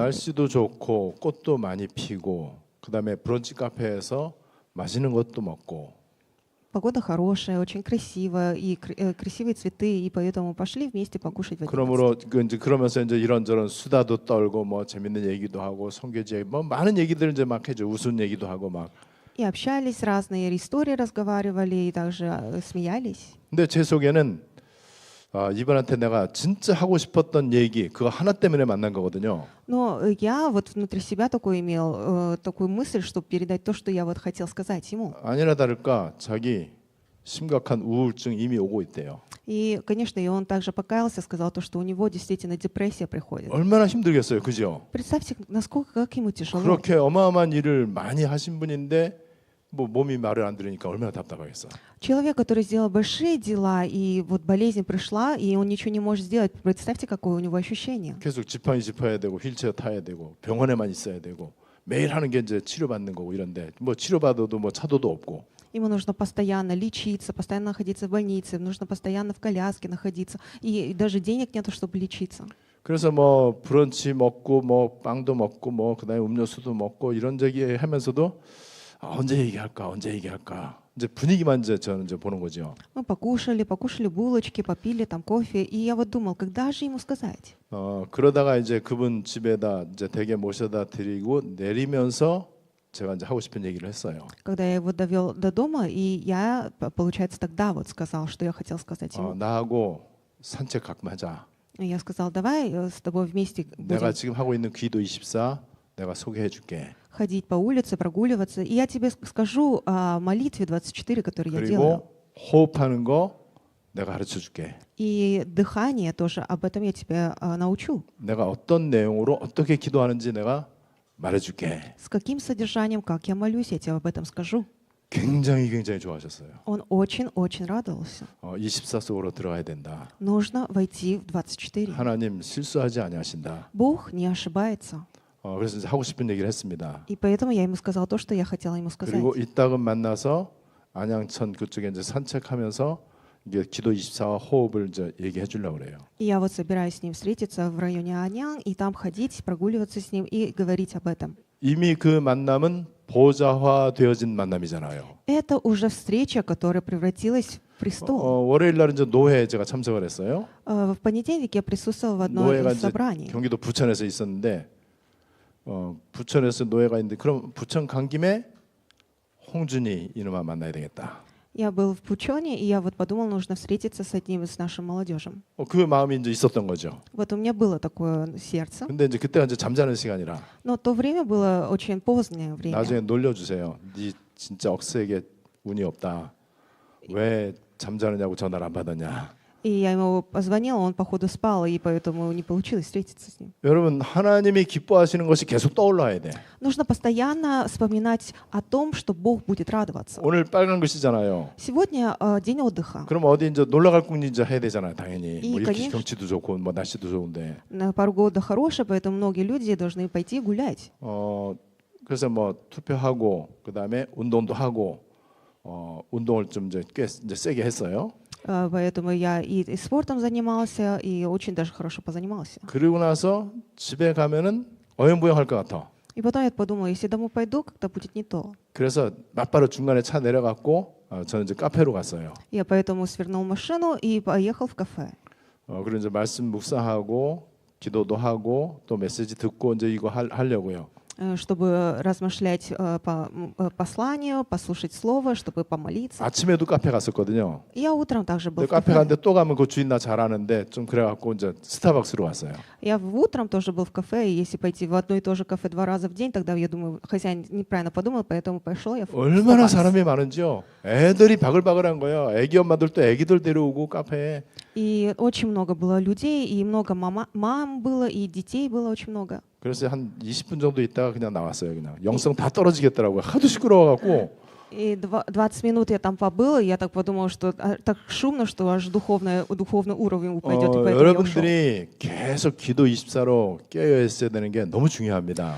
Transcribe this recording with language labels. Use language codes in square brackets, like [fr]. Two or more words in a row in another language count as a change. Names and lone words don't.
[ko] 날씨도 좋고 꽃도 많이 피고 그다음에 브런치 카페에서 맛있는 것도 먹고. [ru] Погода хорошая, очень красивая, и красивые цветы, и поэтому пошли вместе покушать в 11. [ko] 그러므로 그 이제 그러면서 이제 이런저런 수다도 떨고 뭐 재밌는 얘기도 하고 선교지 얘기, 뭐 많은 얘기들 이제 막 해줘. 웃은 얘기도 하고 막. [ru] И общались, разные истории разговаривали, и также смеялись. [ko] 근데 제 속에는 이분한테 내가 진짜 하고 싶었던 얘기 그거 하나 때문에 만난 거거든요. [ru] Но я вот внутри себя такой имел такую мысль, чтобы передать то, что я вот хотел сказать ему. [ko] 아니나 다를까 자기 심각한 우울증 이미 오고 있대요. [ru] И, конечно, и он также покаялся, сказал то, что у него действительно депрессия приходит. [ko] 얼마나 힘들겠어요, 그죠? [ru] Представьте, насколько как ему тяжело. [ko] 그렇게 어마어마한 일을 많이 하신 분인데 뭐 몸이 말을 안 들으니까 얼마나 답답하겠어. [ru] Человек, который сделал большие дела, и вот болезнь пришла, и он ничего не может сделать. Представьте, какое у него ощущение. [ko] 계속 지팡이 짚어야 되고 휠체어 타야 되고 병원에만 있어야 되고 매일 하는 게 이제 치료받는 거고 이런데 뭐 치료받아도 뭐 차도도 없고. [ru] Ему нужно постоянно лечиться, постоянно находиться в больнице, нужно постоянно в коляске находиться, и даже денег нету, чтобы лечиться. [ko] 그래서 뭐 브런치 먹고 뭐 빵도 먹고 뭐 그다음에 음료수도 먹고 이런 얘기 하면서도 언제 얘기할까 이제 분위기만 이제 저는 이제 보는 거죠. [ru] Мы покушали булочки, попили там кофе, и я вот думал, когда же ему сказать? [ko] 그러다가 이제 그분 집에다 이제 댁에 모셔다 드리고 내리면서 제가 이제 하고 싶은 얘기를 했어요. [ru] Когда я его довел до дома, и я, получается, тогда вот сказал, что я хотел сказать ему. [ko] 나하고 산책 가끔 하자. [ru] Я сказал, давай с тобой вместе [ko] 내가 [ru] будем [ko] 지금 하고 있는 기도 24 내가 소개해 줄게. [ru] ходить по улице, прогуливаться, и я тебе скажу о молитве 24, которую я делаю. [ko] 그리고 호흡하는 거 내가 가르쳐 줄게. [ru] И дыхание тоже, об этом я тебя научу. [ko] 내가 어떤 내용으로 어떻게 기도하는지 내가 말해 줄게. [ru] С каким содержанием, как я молюсь, я тебе об этом скажу. [ko] 굉장히 좋아하셨어요. [ru] Он очень-очень радовался. [ko] 24 속으로 들어가야 된다. [ru] Нужно войти в 24. [ko] 하나님 실수하지 아니하신다. [ru] Бог не ошибается. [ko] 그래서 이제 하고 싶은 얘기를 했습니다. [ru] И поэтому я ему сказал то, что я хотела ему сказать. [ko] 그리고 이따금 만나서 안양천 그쪽에 이제 산책하면서 이게 기도 24와 호흡을 이제 얘기해 주려고 그래요. [ru] И я вот собираюсь с ним встретиться в районе Анян, и там ходить, прогуливаться с ним и говорить об этом. [ko] 이미 그 만남은 보좌화 되어진 만남이잖아요. [ru] Это уже встреча, которая превратилась в престол. [ko] 월요일 날 이제 노회 제가 참석을 했어요. [ru] В понедельник я присутствовал в одной [ko] 노회가 [ru] из [ko] 이제 [ru] собраний. [ko] 경기도 부천에서 있었는데 부천에서 노회가 있는데 그럼 부천 간 김에 홍준이 이놈아 만나야 되겠다. [ru] Я был в Пучоне, и я вот подумал, нужно встретиться с одним из нашим молодежью. [ko] 그 마음이 이제 있었던 거죠. [ru] Вот у меня было такое сердце. [ko] 근데 이제 그때가 이제 잠자는 시간이라 [ru] Но то время было очень позднее время. [ko] 나중에 놀려주세요. 네 진짜 억세게 운이 없다. 왜 잠자느냐고 전화를 안 받았냐. [ru] И я ему позвонила, он походу спал, и поэтому не получилось встретиться с ним. [ko] 여러분 하나님이 기뻐하시는 것이 계속 떠올라야 돼. [ru] Нужно постоянно вспоминать о том, что Бог будет радоваться. [ko] 오늘 빨간 글씨잖아요. [ru] Сегодня день отдыха. [ko] 그럼 어디 이제 놀러 갈 꿈이 이제 해야 되잖아요, 당연히. [ru] И, [ko] 뭐 이렇게 [ru] конечно. [ko] 경치도 좋고 뭐 날씨도 좋은데. [ru] Погода хорошая, поэтому многие люди должны пойти гулять. [ko] 그래서 뭐 투표하고 그다음에 운동도 하고 운동을 좀 이제 꽤 이제 세게 했어요. [ru] Поэтому я и спортом занимался, и очень даже хорошо позанимался. [ko] 그리고 나서 집에 가면은 어영부영할 것 같아. [ru] И потом я подумала, если домой пойду, как-то будет не то. [ko] 그래서 맞바로 중간에 차 내려갔고 저는 이제 카페로 갔어요. [ru] Я поэтому свернул машину и поехал в кафе. [ko] 그리고 이제 말씀 묵상하고 기도도 하고 또 메시지 듣고 이제 이거 하려고요. [ru] Чтобы размышлять по посланию, послушать слово, чтобы помолиться. [ko] 아침에도 카페 갔었거든요. [ru] Я утром также был в [ko] 카페 [ru] кафе. [ko] 갔는데 또 가면 그 주인 나 잘 아는데 좀 그래갖고 이제 스타벅스로 왔어요. [ru] Я утром тоже был в кафе, и если пойти в одно и то же кафе 2 раза в день, тогда я думаю, хозяин неправильно подумал, поэтому пошел я в [ko] 얼마나 [ru] Starbucks. [ko] 사람이 많은지요. 애들이 바글바글한 거예요. 애기 엄마들 또 애기들 데려오고 카페에. [ru] И очень много было людей, и много мам было, и детей было очень много. [ko] 그래서 한 20분 정도 있다가 그냥 나왔어요. 그냥 영성 다 떨어지겠더라고요. 하도 시끄러워갖고. [ru] И 20 минут я там побыла, и я так подумала, что так шумно, что аж духовный уровень упадет, и поэтому я ушел. [ko] 여러분들이 계속 기도 24로 깨어 있어야 되는 게 너무 중요합니다.